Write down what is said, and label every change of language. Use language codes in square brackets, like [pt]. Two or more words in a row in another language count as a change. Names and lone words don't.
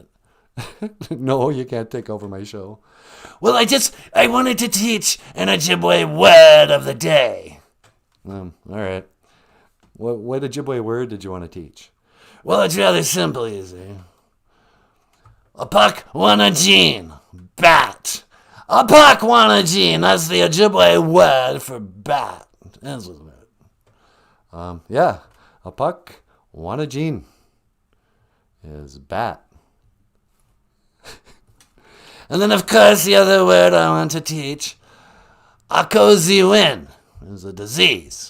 [en] No, you can't take over my show. Well, I wanted to teach an Ojibwe word of the day. All right. What Ojibwe word did you want to teach? Well, it's rather simple, you see. Apak wanajin, bat. Apak wanajin, that's the Ojibwe word for bat. That's what it. Yeah. Apak wanajin is bat. And then, of course, the other word I want to teach, akoziwin, is a disease.